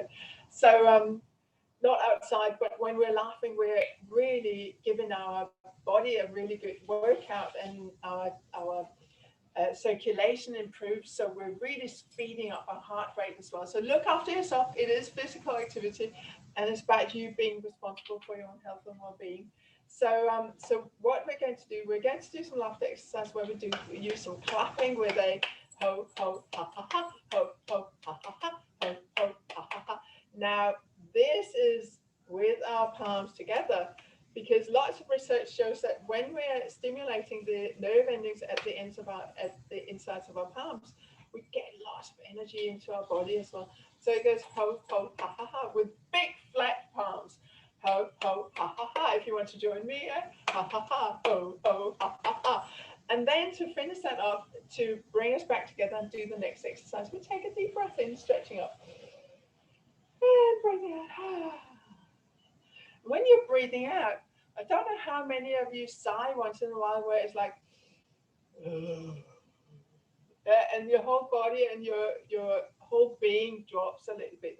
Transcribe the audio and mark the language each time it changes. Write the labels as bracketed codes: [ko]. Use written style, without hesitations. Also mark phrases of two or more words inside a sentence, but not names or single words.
[en] So not outside, but when we're laughing, we're really giving our body a really good workout, and our circulation improves. So we're really speeding up our heart rate as well. So look after yourself. It is physical activity, and it's about you being responsible for your own health and well-being. So what we're going to do, some laughter exercise where we use some clapping with a ho, ho, ha, ha, ha, ho, ho, ha, ha, ha, ho, ho, ha, ha, ha. Now, this is with our palms together, because lots of research shows that when we're stimulating the nerve endings at the insides of our palms, we get lots of energy into our body as well. So it goes ho, ho, ha, ha, ha, with big flat palms. Ho, ho, ha, ha, ha. If you want to join me, ha, ha, ha, ho, ho, ha, ha, ha. And then to finish that off, to bring us back together and do the next exercise, we take a deep breath in, stretching up. And breathing out. When you're breathing out, I don't know how many of you sigh once in a while where it's like, and your whole body and your whole being drops a little bit.